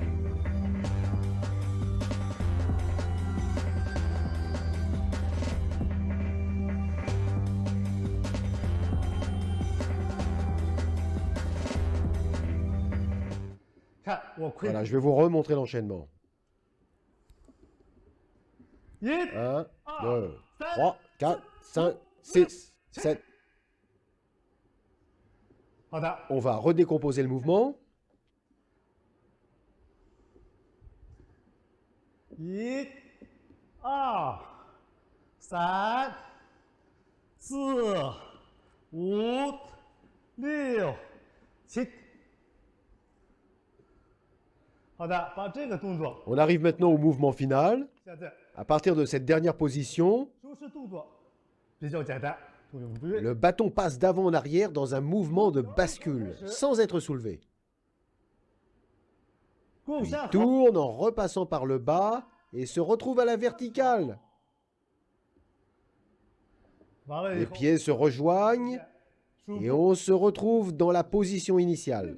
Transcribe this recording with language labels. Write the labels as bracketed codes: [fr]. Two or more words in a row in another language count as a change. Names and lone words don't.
[zh] 看我亏 [fr] Voilà, je vais vous remontrer l'enchaînement. [zh] 一、 1, 2, 3, 4, 5, 6, 7. 好的， [fr] On va redécomposer le mouvement. [zh] 一、二、三、四、五、六、七。好的，把这个动作， [fr] On arrive maintenant au mouvement final. [zh] 现在 [fr] À partir de cette dernière position, [zh] 收拾动作比较简单，同学们注意。 [fr] le bâton passe d'avant en arrière dans un mouvement de bascule, sans être soulevé. Puis tourne en repassant par le bas et se retrouve à la verticale. Les pieds se rejoignent et on se retrouve dans la position initiale.